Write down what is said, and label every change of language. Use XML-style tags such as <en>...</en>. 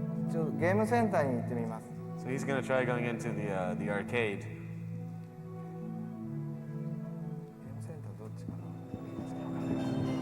<ja>ちょっとゲームセンターに行ってみます。</ja> <en>So he's gonna try going into the arcade.</en> <ja>ゲームセンターどっちかな。</ja>